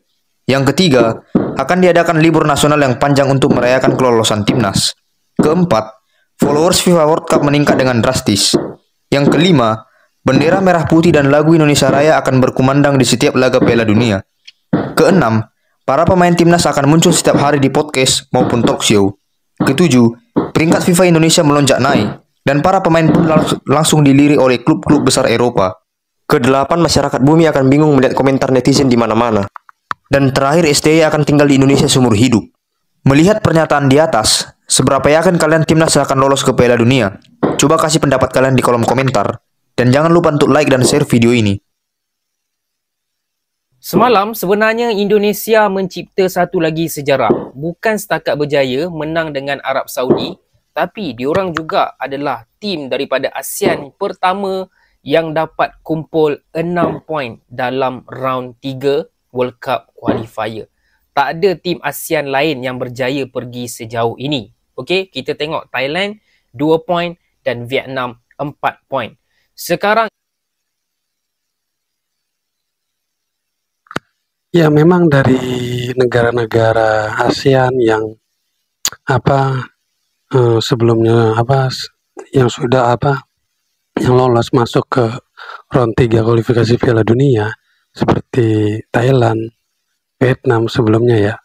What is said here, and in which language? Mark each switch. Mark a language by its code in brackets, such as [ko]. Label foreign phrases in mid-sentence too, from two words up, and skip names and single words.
[id] Yang ketiga, akan diadakan libur nasional yang panjang untuk merayakan kelolosan timnas. Keempat, followers FIFA World Cup meningkat dengan drastis. Yang kelima, bendera merah putih dan lagu Indonesia Raya akan berkumandang di setiap laga Piala Dunia. Keenam, para pemain timnas akan muncul setiap hari di podcast maupun [en] talk show. [id] Ketujuh, peringkat FIFA Indonesia melonjak naik, dan para pemain pun langsung dilirik oleh klub-klub besar Eropa. Kedelapan, masyarakat bumi akan bingung melihat komentar netizen di mana-mana. Dan terakhir, STY akan tinggal di Indonesia seumur hidup. Melihat pernyataan di atas, seberapa yakin kalian timnas akan lolos ke Piala Dunia? Coba kasih pendapat kalian di kolom komentar. Dan jangan lupa untuk like dan share video ini. [ms] Semalam sebenarnya Indonesia mencipta satu lagi sejarah. Bukan setakat berjaya menang dengan Arab Saudi, tapi diorang juga adalah tim daripada ASEAN pertama yang dapat kumpul 6 poin dalam [en] round 3 World Cup Qualifier. [ms] Tak ada tim ASEAN lain yang berjaya pergi sejauh ini. Okey, kita tengok Thailand 2 poin dan Vietnam 4 poin. [id] Sekarang ya memang dari negara-negara ASEAN yang sebelumnya yang sudah yang lolos masuk ke round 3 kualifikasi Piala Dunia seperti Thailand, Vietnam sebelumnya ya.